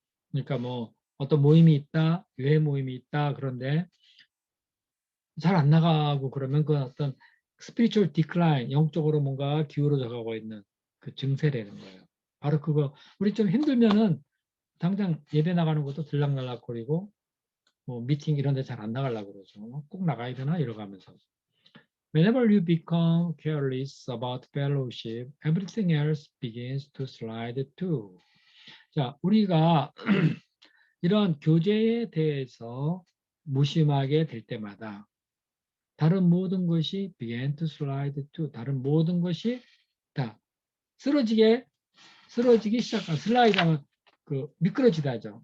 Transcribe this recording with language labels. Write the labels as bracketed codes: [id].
[ko] 그러니까 뭐 어떤 모임이 있다, 교회 모임이 있다 그런데 잘 안 나가고 그러면 그 어떤 [en] spiritual decline, [ko] 영적으로 뭔가 기울어져 가고 있는 그 증세라는 거예요. 바로 그거 우리 좀 힘들면은 당장 예배 나가는 것도 들락날락거리고 뭐 미팅 이런 데 잘 안 나가려고 그러죠. 꼭 나가야 되나 이러가면서. [en] Whenever you become careless about fellowship, everything else begins to slide too. [ko] 자, 우리가 이런 교제에 대해서 무심하게 될 때마다 다른 모든 것이 [en] begin to slide too. [ko] 다른 모든 것이 다 쓰러지기 시작한 슬라이드하면 그 미끄러지다죠.